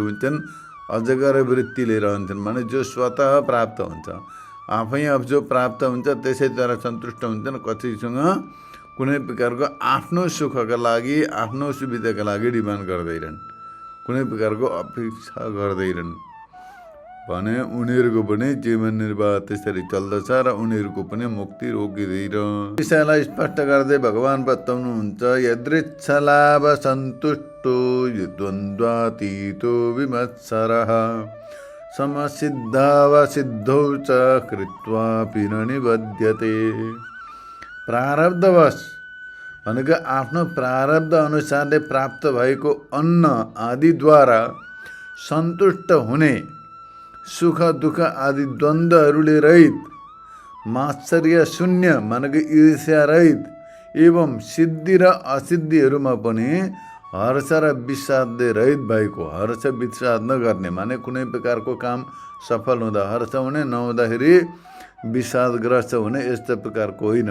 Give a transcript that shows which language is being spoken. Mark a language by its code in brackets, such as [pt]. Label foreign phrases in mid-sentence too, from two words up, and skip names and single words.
[ne] हुन्छन् अजगर वृत्तिले रहन्छन्, माने जो स्वतः प्राप्त हुन्छ, आफै आफ जो प्राप्त हुन्छ त्यसैद्वारा सन्तुष्ट हुन्छन्, कसैसँग कुनै प्रकारको आफ्नो सुखका लागि आफ्नो सुविधाका लागि डिमान्ड गर्दैनन्, कुनै प्रकारको अपेक्षा गर्दैनन् भने उनीहरूको पनि जीवन निर्वाह त्यसरी चल्दछ र उनीहरूको पनि मुक्ति रोकिँदैन। विषयलाई स्पष्ट गर्दै भगवान बताउनुहुन्छ, [sa] यदृच्छलाभ सन्तुष्टो द्वन्द्वातीतो विमत्सरः समसिद्धावसिद्धौ च कृत्वापि न निबध्यते। [ne] प्रारब्धवश भनेको आफ्नो प्रारब्ध अनुसारले प्राप्त भएको अन्न आदिद्वारा सन्तुष्ट हुने, सुख दुःख आदि द्वन्द्वहरूले रहित, मात्सर्य शून्य मानेको ईर्ष्या रहित एवं सिद्धि र असिद्धिहरूमा पनि हर्ष र विषादले रहित भएको, हर्ष विषाद नगर्ने माने कुनै प्रकारको काम सफल हुँदा हर्ष हुने, नहुँदाखेरि विषादग्रस्त हुने, यस्तो प्रकारको होइन।